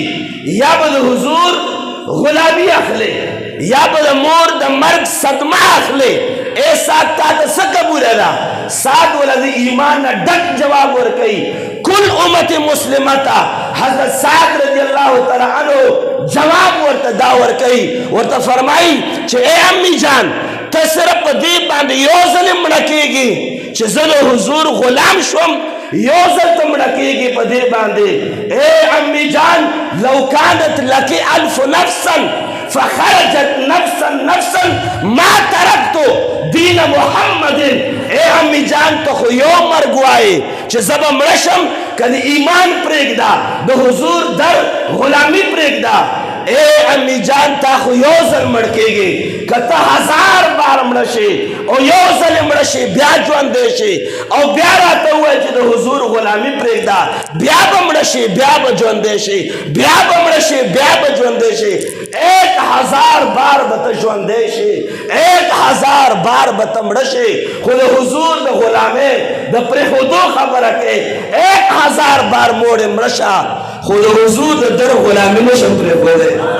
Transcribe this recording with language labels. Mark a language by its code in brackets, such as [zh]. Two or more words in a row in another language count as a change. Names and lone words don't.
[ps] یا به د حضور غلامي اخلي یا به د مور د مرګ صدمه اخلي اے سعد تا ته څه قبوله ده سعد وله د ایمان نه ډک جواب ورکوي کل امت مسلمه ته حضرت سعد [ar] رضی الله تعالی عنه [ps] جواب ورته دا ورکوي ورته فرمایي چې اے [ur] امی جان [ps] ته صرف په دې باندې یو ځل مړه کېږي چې زه د حضور غلام شوم یو ځل ته مړه کېږي په دې باندې اے [ur] امی جان [ar] لو کانت لک الف نفسا فخرجت نفسا نفسا ما ترکت دین محمد [ps] اے [ur] امی جان [ps] ته خو یو مرګ وایي چې زه به مړه شم که د ایمان پرېږده د حضور در غلامي پرېږده اے [ur] امی جان [ps] تا خو یو ځل مړ کېږي که ته 1000 بار مړه شي او یو ځل مړه شي بیا ژوندی شي او بیا راته ووایي چې د حضور غلامي پرېږده بیا به مړه شي بیا به ژوندی شي بیا به مړه شي بیا به ژوندی شي 1000 بار به ته ژوندی شي 1000 بار به ته مړه شي خو د حضور د غلامۍ د پرېښودو خبره کوي 1000 بار موړې مړه شه خو د حضور د در غلامي نشم پرېښودی